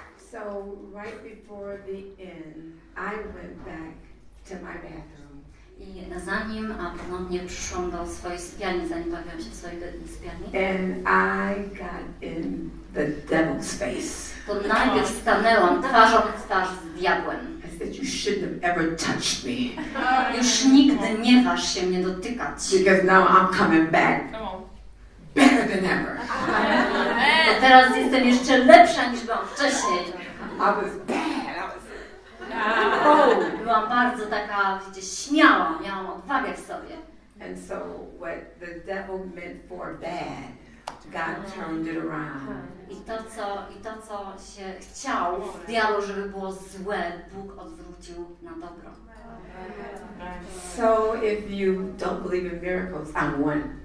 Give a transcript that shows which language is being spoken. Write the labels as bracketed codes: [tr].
[en] So right before the end, I went back to my bathroom. [pl] I zanim ponownie przyszłam do swojej sypialni, zanim bawiłam się w swojej sypialni, [en] And I got in the devil's face. [pl] to najpierw stanęłam twarzą w twarz z diabłem. [en] I said, you shouldn't have ever touched me. [pl] Już nigdy nie waż się mnie dotykać. [en] Because now I'm coming back better than ever. [pl] Bo teraz jestem jeszcze lepsza niż byłam wcześniej. [en] I was bad. Oh. [pl] Byłam bardzo taka, wiecie, śmiała, miałam odwagę w sobie. [en] And so what the devil meant for bad, God turned it around. [pl] I to, co się chciał, diabeł, żeby było złe, Bóg odwrócił na dobro. [en] So if you don't believe in miracles, I'm one.